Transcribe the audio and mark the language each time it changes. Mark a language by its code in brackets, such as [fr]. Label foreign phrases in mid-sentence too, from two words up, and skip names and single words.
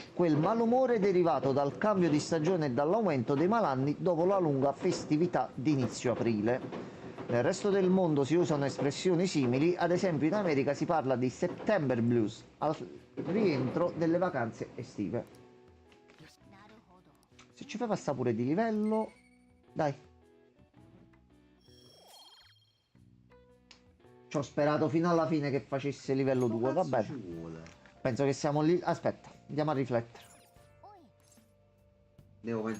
[it] quel malumore derivato dal cambio di stagione e dall'aumento dei malanni dopo la lunga festività di inizio aprile. Nel resto del mondo si usano espressioni simili, ad esempio in America si parla di [en] September Blues [it] al rientro delle vacanze estive. [ja] なるほど。 [it] Se ci fai passare pure di livello, dai. Ci ho sperato fino alla fine che facesse livello 2, va Cazzo ci bene. vuole? Penso che siamo lì. Aspetta, andiamo a riflettere. [ja] おい、 [it] Devo pensare.